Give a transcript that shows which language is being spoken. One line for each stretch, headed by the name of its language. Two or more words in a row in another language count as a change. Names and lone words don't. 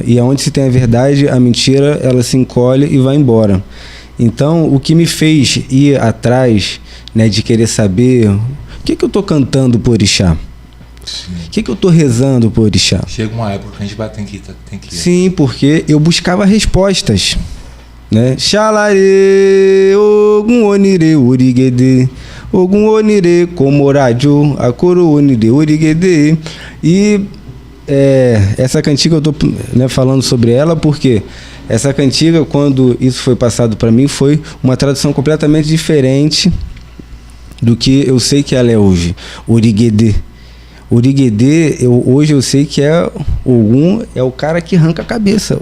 Portuguese: E aonde se tem a verdade, a mentira, ela se encolhe e vai embora. Então, o que me fez ir atrás, né, de querer saber o que eu estou cantando por orixá? O que eu estou rezando por orixá? Chega uma época que a gente tem que ir. Sim, porque eu buscava respostas, né?
Yoruba: Xalare, Ogum Onire Urigede, Ogum Onire Komoradio, Akoro Onire Urigede.
Portuguese: E essa cantiga eu estou, né, falando sobre ela porque essa cantiga, quando isso foi passado para mim, foi uma tradução completamente diferente do que eu sei que ela é hoje. Urigede. Urigede, hoje eu sei que Ogum é o cara que arranca a cabeça.